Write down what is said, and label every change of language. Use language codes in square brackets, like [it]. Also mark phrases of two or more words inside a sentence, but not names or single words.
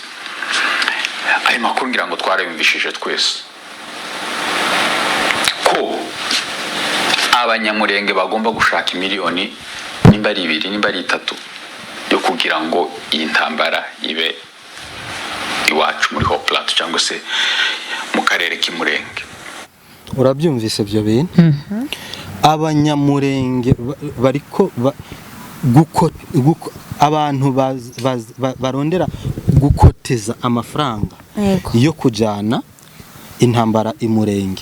[rn] Ayo makuru ngira ngo twarabimvishije twese ko abanyamurenge bagomba gushaka miliyoni nimba ari 2 nimba ari 3 yo kugira ngo iyi ntambara ibe iwacu muri Haut Plateau cyangwa se mu karere k'Imurenge. Urabyumvise byo bintu? Abanyamurenge bariko abantu barondera gukoteza amafaranga yo kujana intambara imurenge.